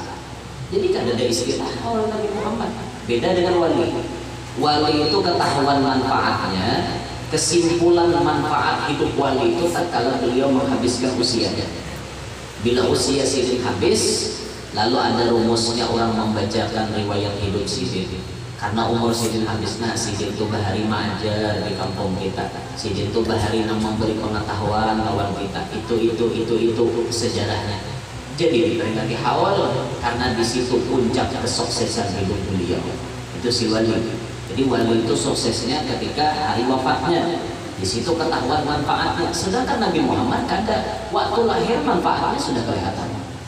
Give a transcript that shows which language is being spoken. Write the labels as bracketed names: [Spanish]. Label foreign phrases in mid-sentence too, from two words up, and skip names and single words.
[Indonesian] Jadi kan ada istilah haul Nabi Muhammad. Beda dengan wali. Wali itu ketahuan manfaatnya, kesimpulan manfaat hidup wali itu tatkala beliau menghabiskan usianya. [Banjar] Bila usia sidin habis, lalu ada rumusnya orang membacakan riwayat hidup sidin. Karena umur sidin habis, nah sidin itu bahari majar di kampung kita. Sidin itu bahari memberi pengetahuan lawan kita. [Indonesian] Itu sejarahnya. Jadi diperingati haul karena di situ puncak kesuksesan hidup beliau. Itu si wali. Jadi wali itu suksesnya ketika hari wafatnya. Di situ ketahuan manfaatnya. Sedangkan Nabi Muhammad kada, waktu lahir manfaatnya sudah kelihatan.